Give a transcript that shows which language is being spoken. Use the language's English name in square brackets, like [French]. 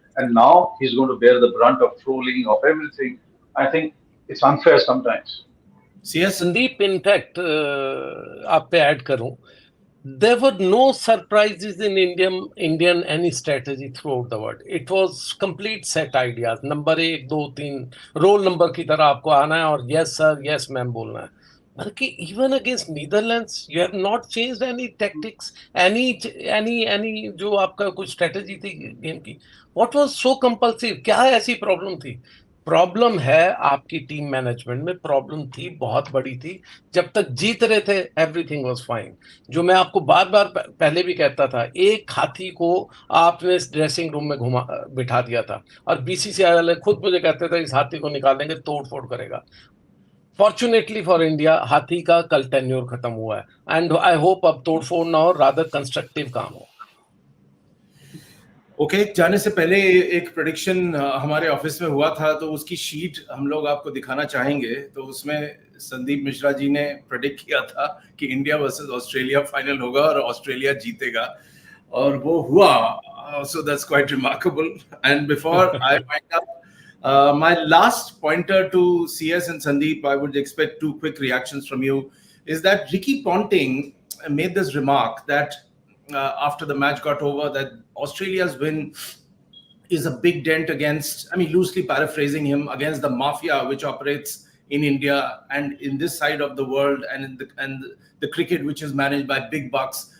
[English] And now he's going to bear the brunt of trolling, of everything. I think it's unfair sometimes. Sandeep, in fact, [Hindi] आप पे add करूं, [English] there were no surprises in Indian any strategy throughout the world. It was complete set ideas. [Hindi] Number 1, 2, 3 roll number की तरह आपको आना है और [English] yes sir, yes ma'am [Hindi] बोलना है. [English] बल्कि even against Netherlands, you have not changed any tactics, any [Hindi] जो आपका कोई strategy थी गेम की. [English] What was so compulsive? [Hindi] क्या ऐसी प्रॉब्लम थी? प्रॉब्लम है आपकी टीम मैनेजमेंट में, प्रॉब्लम थी, बहुत बड़ी थी। जब तक जीत रहे थे [English] Everything was fine. [Hindi] जो मैं आपको बार बार पहले भी कहता था, एक हाथी को आपने ड्रेसिंग रूम में घुमा बिठा दिया था, और बीसीसीआई वाले खुद मुझे कहते थे इस हाथी को निकालेंगे, तोड़ फोड़ करेगा। [English] fortunately for India, [Hindi] हाथी का कल टेन्योर खत्म हुआ है, [English] and I hope [Hindi] अब तोड़ फोड़ ना हो, रादर कंस्ट्रक्टिव काम हो। ओके, जाने से पहले एक प्रेडिक्शन हमारे ऑफिस में हुआ था, तो उसकी शीट हम लोग आपको दिखाना चाहेंगे। तो उसमें संदीप मिश्रा जी ने प्रेडिक्ट किया था कि इंडिया वर्सेस ऑस्ट्रेलिया फाइनल होगा और ऑस्ट्रेलिया जीतेगा, और वो हुआ। [English] So that's quite remarkable. And before I wind up, my last pointer to CS and Sandeep, I would expect 2 quick reactions from you, is that Ricky Ponting made this remark that after the match got over, that Australia's win is a big dent against, I mean, loosely paraphrasing him, against the mafia which operates in India and in this side of the world, and the cricket which is managed by big bucks.